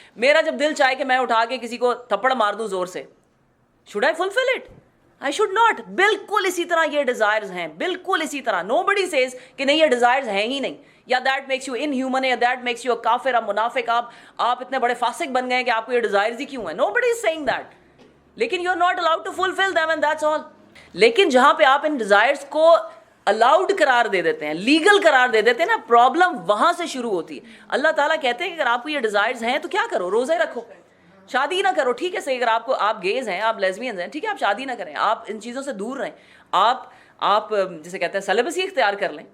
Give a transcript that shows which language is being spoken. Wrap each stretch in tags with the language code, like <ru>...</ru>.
<ur>میرا جب دل چاہے کہ میں اٹھا کے کسی کو تھپڑ مار دوں زور سے,</ur> <en>should I fulfill it? I should not.</en> <ur>بالکل اسی طرح یہ ڈیزائرز ہیں, بالکل اسی طرح.</ur> <en>Nobody says</en> <ur>کہ نہیں یہ ڈیزائرز ہیں ہی نہیں, یا</ur> <en>that makes you inhuman,</en> <ur>یا</ur> <en>that makes you a</en> <ur>کافر, a منافق, آپ اتنے بڑے فاسق بن گئے کہ آپ کو یہ ڈیزائرز ہی کیوں ہیں.</ur> <en>Nobody is saying that.</en> <ur>لیکن</ur> <en>you are not allowed to fulfill them and that's all.</en> <ur>لیکن جہاں پہ آپ ان ڈیزائرز کو الاؤڈ قرار دے دیتے ہیں, لیگل قرار دے دیتے ہیں نا, پرابلم وہاں سے شروع ہوتی ہے. اللہ تعالیٰ کہتے ہیں کہ اگر آپ کو یہ ڈیزائرز ہیں تو کیا کرو, روزے رکھو, شادی نہ کرو. ٹھیک ہے صحیح, اگر آپ گیز ہیں, آپ لیزبینز ہیں, ٹھیک ہے آپ شادی نہ کریں, آپ ان چیزوں سے دور رہیں, آپ جسے کہتے ہیں سیلیبسی اختیار کر لیں.</ur>